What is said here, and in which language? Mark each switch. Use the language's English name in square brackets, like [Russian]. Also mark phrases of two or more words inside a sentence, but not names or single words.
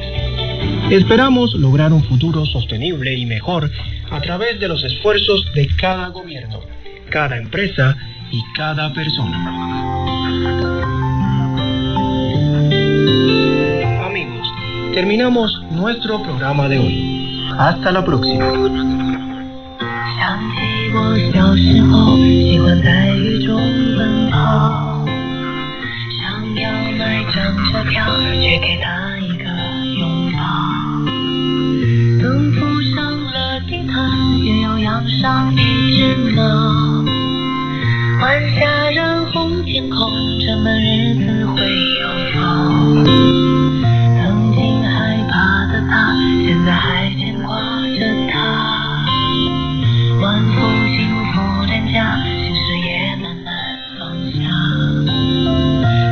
[Spanish] Esperamos lograr un futuro sostenible y mejor a través de los esfuerzos de cada gobierno, cada empresa y cada persona. Amigos, terminamos nuestro programa de hoy. Hasta la próxima. [Chinese] 想起我小时候喜欢在雨中奔跑，想要买张车票去给他一个拥抱，等铺上了地毯也要养上一只猫，晚霞染红天空，这么日子会有风，曾经害怕的他现在还牵挂着他，万福幸福脸颊，心事也慢慢放下。